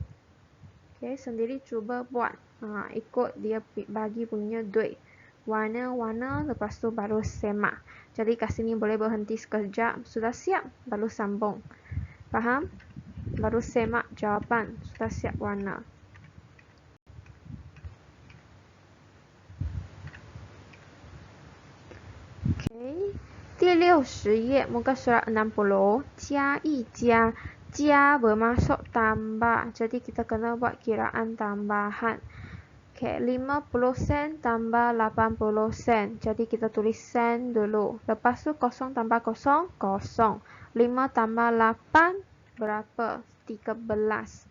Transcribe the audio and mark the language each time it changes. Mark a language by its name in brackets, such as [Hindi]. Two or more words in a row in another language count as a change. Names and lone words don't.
[Malay] Okay, sendiri cuba buat. Ikut dia bagi punya duit. Warna-warna, lepas tu baru semak. Jadi kat sini boleh berhenti sekejap. Sudah siap, baru sambung. Faham? Baru semak jawapan. Sudah siap warna. Okay. [Chinese] 第60页 [Malay] muka surat 60. [Chinese] 加一加 加 [Malay] bermaksud tambah. Jadi kita kena buat kiraan tambahan. Okay, 50 sen tambah 80 sen. Jadi kita tulis sen dulu. Lepas tu kosong tambah kosong, kosong. 5 tambah 8 berapa? 13.